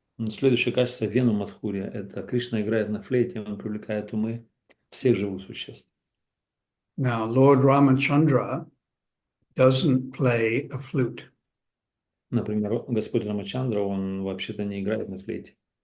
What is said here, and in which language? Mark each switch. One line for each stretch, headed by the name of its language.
Russian: Следующее качество – Вену Мадхурья, это Кришна играет на флейте, он привлекает умы всех живых существ.
English: Now, Lord Ramachandra doesn't play a flute.
Russian: Например, Господь Рамачандра, он вообще-то не играет на флейте.